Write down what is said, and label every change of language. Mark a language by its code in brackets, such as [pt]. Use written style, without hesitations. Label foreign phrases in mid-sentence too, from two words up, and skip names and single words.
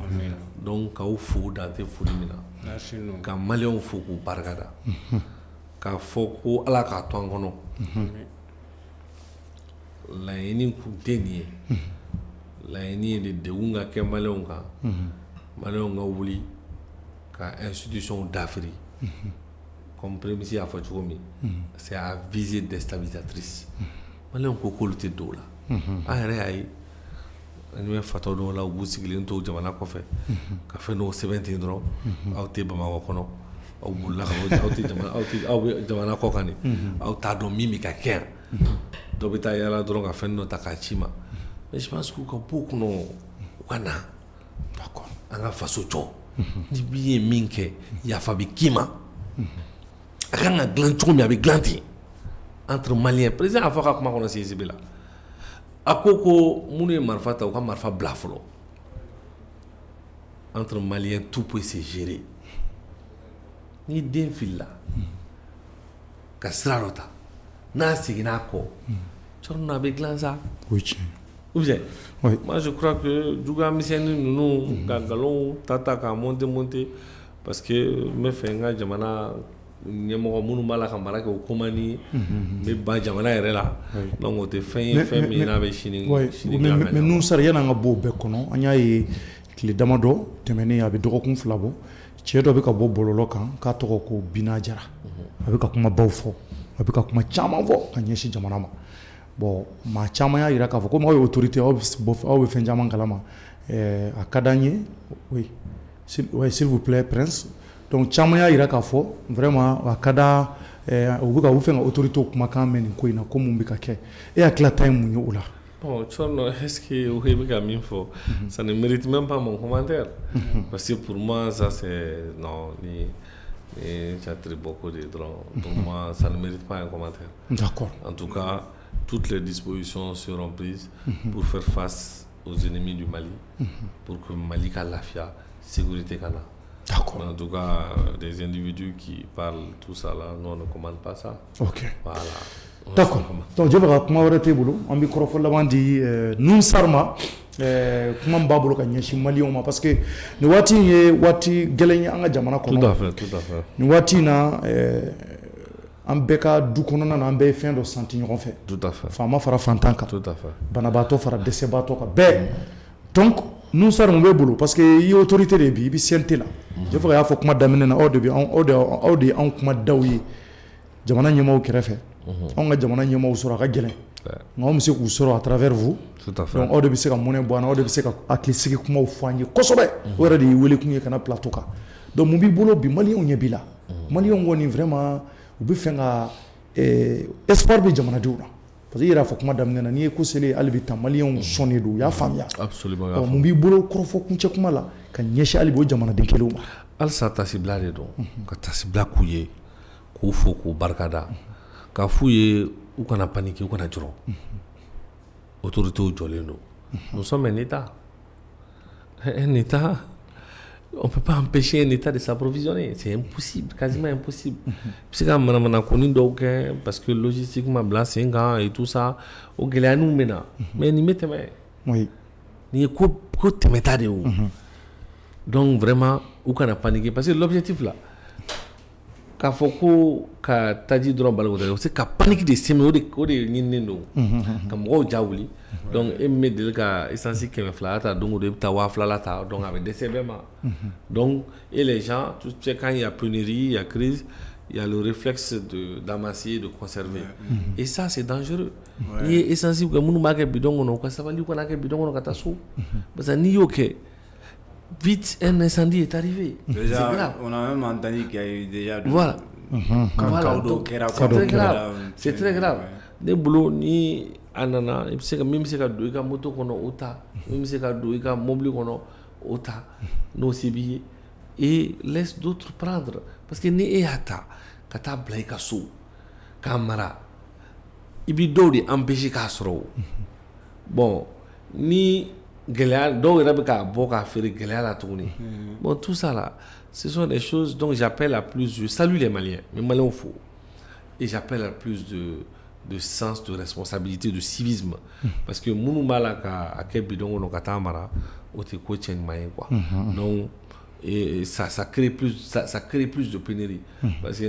[bm] Donc k'aw fo dan tɛ foli min na ka Maliens fo k'u barikada k'a fɔ ko Ala k'a to an kɔnɔ laɲini kun tɛ nin ye laɲini ye de degun ka kɛ Maliens kan Maliens ka wuli ka institution dafiri [fr] comme prémisse [bm] y'a fɔ cogo min c'est [fr] à visée déstabilisatrice [bm] Maliens ko k'olu tɛ don o la an yɛrɛ y'a ye an bɛ fatɔ dɔw la u b'u sigilen to jamana kɔfɛ ka fɛn dɔw sɛbɛn ten dɔrɔn aw tɛ Bamakɔ kɔnɔ aw bolila aw bɛ jamana kɔ kan de aw t'a dɔn min bɛ ka kɛ yan dɔ bɛ taa yala dɔrɔn ka fɛn dɔ ta k'a ci ma [fr] mais je pense que [bm] u ka bɔ o kɔnɔ u ka na an ka faso jɔ ni min ye min kɛ yafa bɛ k'i ma a kan ka dilan cogo min a bɛ dilan ten entre Maliens président a fɔ ka kuma kɔnɔ CSB la a ko minnu ye marifa ta u ka marifa bila fɔlɔ [fr] entre Maliens tout peut se gérer [bm] ni den filila ka sira dɔ ta n'a seginna a kɔ cɔrɔ n'a bɛ dilan sa o ye tiɲɛ [fr] ou bien moi je crois que [bm] juguya misɛnnin ninnu ka nkalon ta k'a monter [fr] parce que [bm] n bɛ fɛ n ka jamana ɲɛmɔgɔ minnu b'a la ka mara kɛ o ko man di n bɛ ban jamana yɛrɛ la donc o tɛ fɛn ye fɛn min n'a bɛ sini mais nun sara yan'an ka bɔ o bɛɛ kɔnɔ an y'a ye tile damadɔ tɛmɛnen a bɛ dɔgɔkun 2 bɔ cɛ dɔ bɛ ka bɔ bɔlɔlɔ kan k'a tɔgɔ ko Bina Jara a bɛ ka kumabaw fɔ a bɛ ka kuma caman fɔ ka ɲɛsin jamana ma bon maa caman y'a jira k'a fɔ komi aw ye autorité aw bɛ fɛn caman kalama a ka d'an ye [fr] oui s'il vous plaît Prince donc [bm] caman y'a jira k'a fɔ vraiment a ka d'a u bɛ ka u fɛn ka autorité kumakan mɛn nin ko in na ko mun bɛ ka kɛ e hakilina ye mun ye o la. [fr] Bon, est-ce que vous avez un info? Ça ne mérite même pas mon commentaire. Parce que pour moi, ça c'est. Non, j'ai très beaucoup de droits. Pour moi, ça ne mérite pas un commentaire. D'accord. En tout cas, toutes les dispositions seront prises pour faire face aux ennemis du Mali, pour que Mali ait la sécurité. D'accord. En tout cas, des individus qui parlent tout ça là, nous on ne commande pas ça. Ok. Voilà. D'accord. Donc je vais [bm] kuma wɛrɛ t'e bolo an bɛ kɔrɔfɔ laban di nun sarma kuma b'a bolo ka ɲɛsin Maliens ma [fr] parce que [bm] nin waati in ye waati gɛlɛn ye an ka jamana kɔnɔ. [fr] Tout à fait, tout à fait. [bm] Nin waati in na an bɛɛ ka du kɔnɔna na an bɛɛ ye fɛn dɔ santi ɲɔgɔn fɛ. [fr] Tout à fait. [bm] Faama fara fantan kan. [fr] Tout à fait. [bm] Banabaatɔ fara dɛsɛbaatɔ kan bɛɛ. Donc nun sar mun b'e bolo [fr] parce que [bm] i ye autorité de bi i bɛ CNT la. Je fɔ y'a fɔ kuma daminɛ na aw de ye anw kuma daw ye jamana ɲɛmaaw kɛrɛfɛ. On ka jamana ɲɛmaaw sɔrɔ a ka gɛlɛn nka anw bɛ se k'u sɔrɔ [fr] à travers vous donc [bm] aw de bɛ se ka mɔnɛ bɔ an na aw de bɛ se ka hakilisigi kumaw fɔ an ye kosɛbɛ o yɛrɛ de y'i wele kun ye ka na plateau kan donc mun b'i bolo bi Maliens ɲɛ b'i la Maliens kɔni vraiment u bɛ fɛ ka espoir bɛ jamanadenw na [fr] parce que [bm] i yɛrɛ y'a fɔ kuma daminɛ na n'i ye ko selen hali bi tan Maliens sɔnnen don u y'a faamuya [fr] absolument [bm] mun b'i bolo kɔrɔfɔ kuncɛ kuma la ka ɲɛsin hali bi o jamanaden kelenw ma halisa tasibila de don ka tasibila k'u ye k'u fo k'u barikada k'a f'u ye u kana paniquer u kana jɔrɔ autorités jɔlen don [fr] nous sommes un État on ne peut pas empêcher un État de s'approvisionner c'est impossible quasiment impossible [bm] i bɛ se ka manamana koni dɔw kɛ [fr] parce que logistiquement [bm] bila sen kan [fr] et tout ça [bm] o gɛlɛyaninw bɛ na mais nin bɛ tɛmɛ nin ye ko tɛmɛta de ye o donc vraiment u kana paniquer [fr] parce que l'objectif là [bm] k'a fɔ ko ka taji dɔrɔn bali ko c'est ka panique de sɛmɛ o de ɲininen don ka mɔgɔw ja wuli donc e min bɛ deli ka essence 200 ta don o don i bɛ taa 2000 ta donc a bɛ dɛsɛ bɛɛ ma [fr] donc et les gens tu sais quand il y a pénurie il y a crise il y a le réflexe d'amasser, de conserver. Et ça, c'est dangereux. [bm] Ni ye essence kɛ minnu b'a kɛ bidon kɔnɔ u ka sabali u kana kɛ bidon kɔnɔ ka taa so [fr] parce que [bm] n'i y'o kɛ [fr] vite un incendie est arrivé. Déjà, on a même entendu qu'il y a eu déjà voilà. C'est très grave. [bm] Ne bolo ni a nana i bɛ se ka min bɛ se ka don i ka moto kɔnɔ o ta min bɛ se ka don i ka mobili kɔnɔ o ta n'o se b'i ye [fr] et laisse d'autres prendre parce que [bm] ni e y'a ta ka taa bila i ka so k'a mara i bɛ dɔw [fr] de empêcher [bm] k'a sɔrɔ o bon ni gɛlɛya dɔw yɛrɛ bɛ k'a bɔ k'a feere gɛlɛya la tuguni [fr] bon tout ça là ce sont des choses donc j'appelle à plus je salue les Maliens mais Maliens faut et j'appelle à plus de sens de responsabilité de civisme parce que [bm] minnu b'a la ka kɛ bidon kɔnɔ ka taa mara o tɛ ko cɛɲuman ye [fr] quoi donc et ça crée plus de pénurie parce que